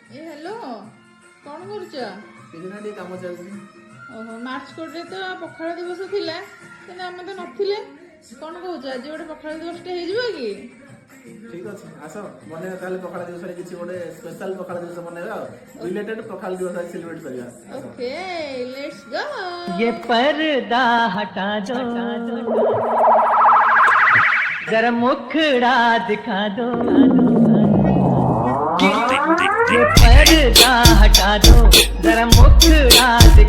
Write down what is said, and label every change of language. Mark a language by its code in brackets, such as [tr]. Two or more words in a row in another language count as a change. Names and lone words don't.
[or] ଏ ହେଲୋ କଣ କରୁଛ ଟିକେ କାମ ଚାଲିଛି। ଓହୋ ମାର୍ଚ କୋଉଠି ତ ପଖାଳ ଦିବସ ଥିଲା କିନ୍ତୁ ଆମ ତ ନଥିଲେ କଣ କହୁଛ ଆଜି ଗୋଟେ ପଖାଳ ଦିବସ ଟେ ହଉ କି ଠିକ ଅଛି ଆସ ବନେଇବା ତାହେଲେ ପଖାଳ ଦିବସରେ କିଛି ଗୋଟେ ସ୍ପେଶାଲ ପଖାଳ ଦିବସ ବନେଇବା ଆଉ ରିଲେଟେଡ ପଖାଳ ଦିବସ ଆଜି ସେଲିବ୍ରେଟ କରିବା। [en] OK let's go [hi] ये पर्दा हटा दो जरा मुखड़ा दिखा दो ये पर्दा हटा दो जरा मुखड़ा